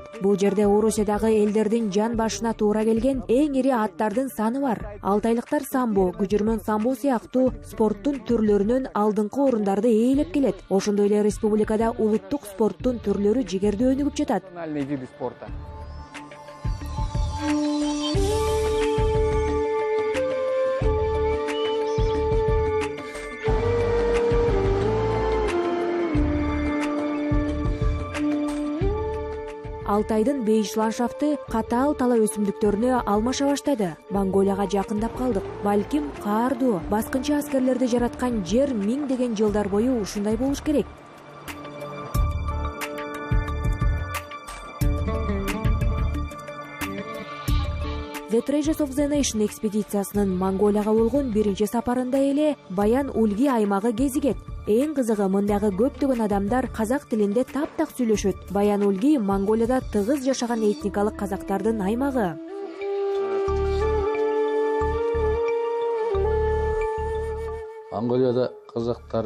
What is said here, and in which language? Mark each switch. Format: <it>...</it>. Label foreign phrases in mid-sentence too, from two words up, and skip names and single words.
<ky>Бул жерде Орусиядагы элдердин жан башына туура келген эң ири аттардын саны бар. Алтайлыктар самбо, күжүрмөн самбо сыяктуу спорттун түрлөрүнөн алдыңкы орундарды ээлеп келет. Ошондой эле республикада улуттук спорттун түрлөрү жигердүү өнүгүп жатат.</ky> <ru>Национальные виды спорта.</ru> <ky>Алтайдын бейиш ландшафты катаал тала өсүмдүктөрүнө алмаша баштады. Монголияга жакындап калдык. Балким каардуу, баскынчы аскерлерди жараткан жер миңдеген жылдар бою ушундай болуш керек. The Treasures of the Nation экспедициясынын Монголияга болгон биринчи сапарында эле Баян Ульги аймагы кезигет. Эң кызыгы, мындагы көптөгөн адамдар казак тилинде таптак сүйлөшөт. Баян Ульги Монголияда тыгыз жашаган этникалык казактардын аймагы. Монголияда казактар</ky>